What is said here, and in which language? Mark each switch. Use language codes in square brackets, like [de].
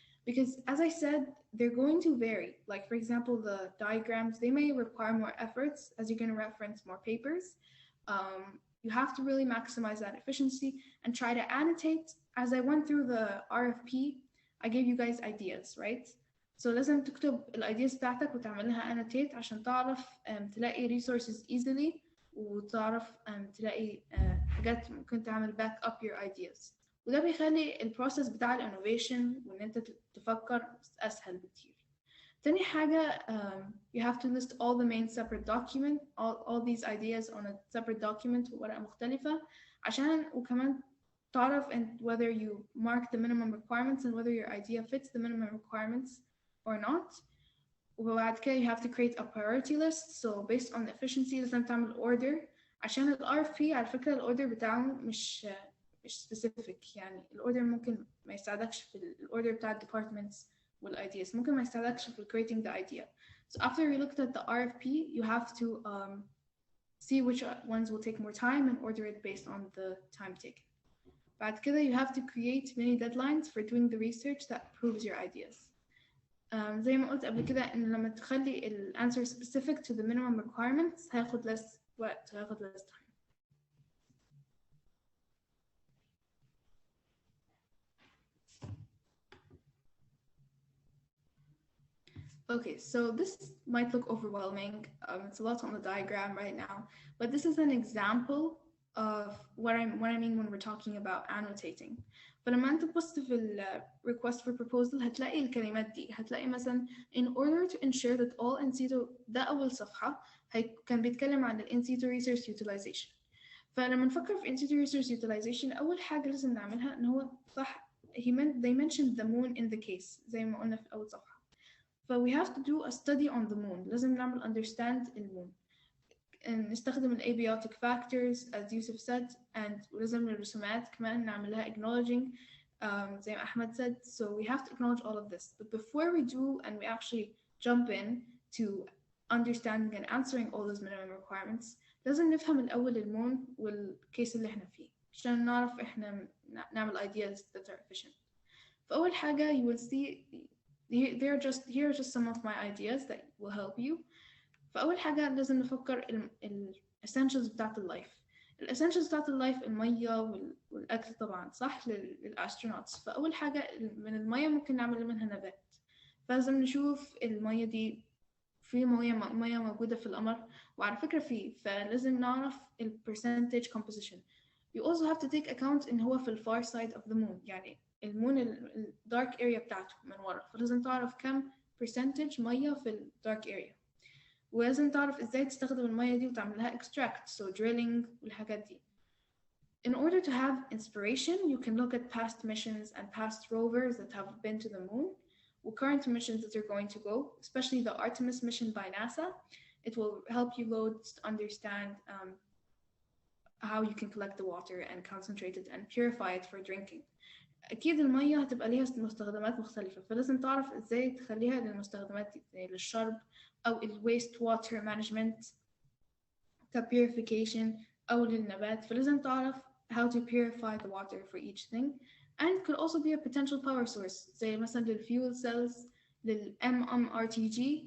[en] Because as I said, they're going to vary. Like for example, the diagrams, they may require more efforts as you're going to reference more papers. You have to really maximize that efficiency and try to annotate. As I went through the RFP, I gave you guys ideas, right? [ar] So لازم تكتب الايدياز بتاعتك وتعملها annotate عشان تعرف تلاقي [en] resources easily [ar] وتعرف تلاقي حاجات ممكن تعمل [en] back up your ideas. [ar] وده بيخلي البروسيس بتاع الانوفيشن وان انت تفكر اسهل بكتير. تاني حاجة [en] you have to list all the main separate document, all these ideas on a separate document [ar] ورقة مختلفة عشان وكمان تعرف [en] and whether you mark the minimum requirements and whether your idea fits the minimum requirements or not. [ar] وبعد كده [en] you have to create a priority list. So based on efficiency [ar] لازم تعمل order عشان ال RFP على فكرة ال order بتاعه مش specific. يعني ال order ممكن ما يساعدكش في ال order بتاع departments وال ideas. ممكن ما يساعدكش في creating the idea. [en] So after you looked at the RFP, you have to see which ones will take more time and order it based on the time taken. [ar] بعد كده [en] you have to create many deadlines for doing the research that proves your ideas. [ar] زي ما قلت قبل كده إن لما تخلي ال [en] answer specific to the minimum requirements [ar] هياخد less وقت هياخد [en] less time. Okay, so this might look overwhelming. It's a lot on the diagram right now, but this is an example of what I mean when we're talking about annotating. [ar] فلما أنت تبص في ال request for proposal هتلاقي الكلمات دي. هتلاقي مثلا [en] in order to ensure that all in situ [ar] ده أول صفحة كان بيتكلم عن ال [en] in situ resource utilization. [ar] فلما نفكر في in situ resource utilization أول حاجة لازم نعملها إن هو صح [en] they mentioned the moon in the case [ar] زي ما قلنا في أول صفحة. [en] But we have to do a study on the moon. [ar] لازم نعمل understand المون. نستخدم ال abiotic factors [en] as Yusuf said, and [ar] ولازم الرسومات كمان نعملها acknowledging زي ما أحمد said. [en] So we have to acknowledge all of this. But before we do and we actually jump in to understanding and answering all those minimum requirements, [ar] لازم نفهم الأول المون والكيس اللي إحنا فيه عشان نعرف إحنا نعمل [en] ideas that are efficient. [ar] فأول حاجة [en] you will see here are just some of my ideas that will help you. [ar] فأول حاجة لازم نفكر ال essentials بتاعت اللايف. ال essentials بتاعت اللايف المية والأكل طبعا صح للأسترونوتس. فأول حاجة من المية ممكن نعمل منها نبات. فلازم نشوف المية دي في مية موجودة في القمر وعلى فكرة فلازم نعرف ال percentage composition. [en] You also have to take account [ar] إن هو في ال [en] far side of the moon. [ar] يعني المون ال dark area بتاعته من ورا. فلازم تعرف كم percentage مية في ال dark area. ولازم تعرف إزاي تستخدم المية دي وتعملها extract. [en] So drilling [ar] والحاجات دي. [en] In order to have inspiration, you can look at past missions and past rovers that have been to the moon. Or current missions that are going to go, especially the Artemis mission by NASA. It will help you loads to understand how you can collect the water and concentrate it and purify it for drinking. [ar] أكيد المية هتبقى ليها مستخدمات مختلفة فلازم تعرف إزاي تخليها للمستخدمات زي للشرب أو ال [en] waste water management purification [ar] أو للنبات فلازم تعرف [en] how to purify the water for each thing. And it could also be a potential power source [ar] زي مثلا [en] للfuel cells لل MMRTG.